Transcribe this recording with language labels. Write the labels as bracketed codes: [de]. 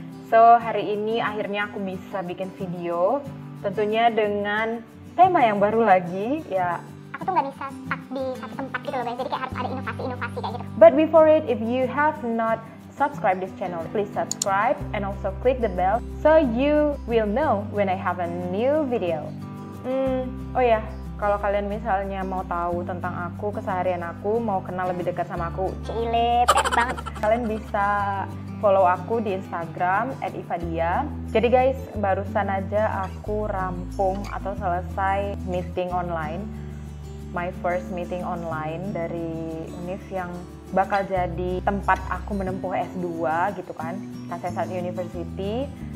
[id] So, hari ini akhirnya aku bisa bikin video, tentunya dengan tema yang baru lagi, ya. Aku tuh nggak bisa stuck di satu tempat gitu loh guys, jadi kayak harus ada inovasi-inovasi kayak gitu. [en] But before it, if you have not subscribe this channel, please subscribe and also click the bell so you will know when I have a new video. [id] Oh ya, kalau kalian misalnya mau tahu tentang aku, keseharian aku, mau kenal lebih dekat sama aku, Cile, pet banget. kalian bisa follow aku di Instagram @ivadia. Jadi guys, barusan aja aku rampung atau selesai meeting online, my first meeting online dari Univ yang bakal jadi tempat aku menempuh S2 gitu kan, Kasesat University.